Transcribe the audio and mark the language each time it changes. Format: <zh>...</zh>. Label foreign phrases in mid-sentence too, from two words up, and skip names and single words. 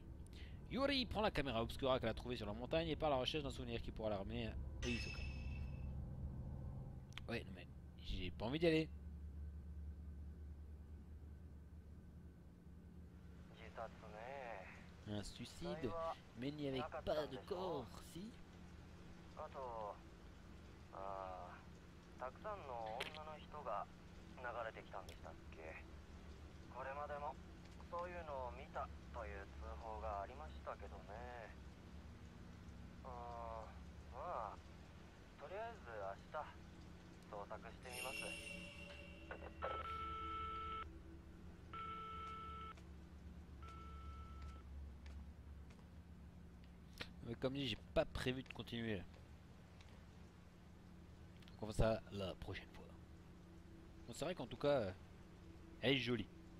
<fr>Yuri prend la caméra obscura qu'elle a trouvée sur la montagne et part à la recherche d'un souvenir qui pourra la ramener à Izuka. Ouais, non mais j'ai pas envie d'y aller. Un suicide, mais il n'y avait pas de corps, si?</fr> <ja>たくさんの女の人が流れてきたんでしたっけ。これまでもそういうのを見たという通報がありましたけどね。まあとりあえず明日捜索してみます。</ja> <fr>Mais comme dit, j'ai pas prévu de continuer là. Donc on va ça la prochaine fois. Bon, c'est vrai qu'en tout cas, elle est jolie.</fr>